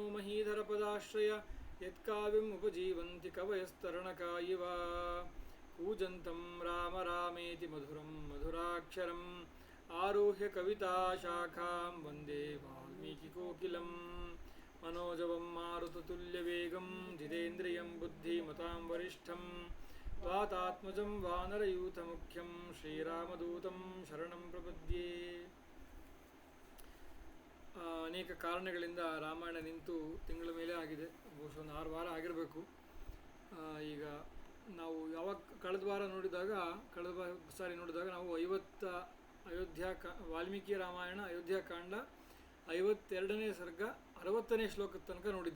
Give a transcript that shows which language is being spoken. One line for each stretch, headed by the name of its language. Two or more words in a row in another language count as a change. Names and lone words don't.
Sanskrit: ಮಹೀಧರಪದಾಶ್ರಯ ಯತ್ಕಾವ್ಯಂ ಉಪಜೀವಂತಿ ಕವಯಸ್ತರಣಕಾ ಇವ ಕೂಜಂತಂ ರಾಮ ರಾಮೇತಿ ಮಧುರಂ ಮಧುರಾಕ್ಷರಂ ಆರುಹ್ಯ ಕವಿತಾಶಾಖಾಂ ವಂದೇ ವಾಲ್ಮೀಕಿಕೋಕಿಲಂ ಮನೋಜವಂ ಮಾರುತತುಲ್ಯವೇಗಂ ಜಿತೇಂದ್ರಿಯಂ ಬುದ್ಧಿಮತಾಂ ವರಿಷ್ಠಂ ವಾತಾತ್ಮಜಂ ವಾನರಯೂಥಮುಖ್ಯಂ ಶ್ರೀರಾಮದೂತಂ ಶರಣಂ ಪ್ರಪದ್ಯೆ.
Kannada: ಅನೇಕ ಕಾರಣಗಳಿಂದ ರಾಮಾಯಣ ನಿಂತು ತಿಂಗಳ ಮೇಲೆ ಆಗಿದೆ, ಬಹುಶಃ ಒಂದು 6 ವಾರ ಆಗಿರಬೇಕು. ಈಗ ನಾವು ಯಾವಾಗ ಕಳೆದ ಸಾರಿ ನೋಡಿದಾಗ ನಾವು 50 ವಾಲ್ಮೀಕಿ ರಾಮಾಯಣ ಅಯೋಧ್ಯಾಕಾಂಡ 52ನೇ ಸರ್ಗ 60ನೇ ಶ್ಲೋಕದ ತನಕ ನೋಡಿದ್ವಿ.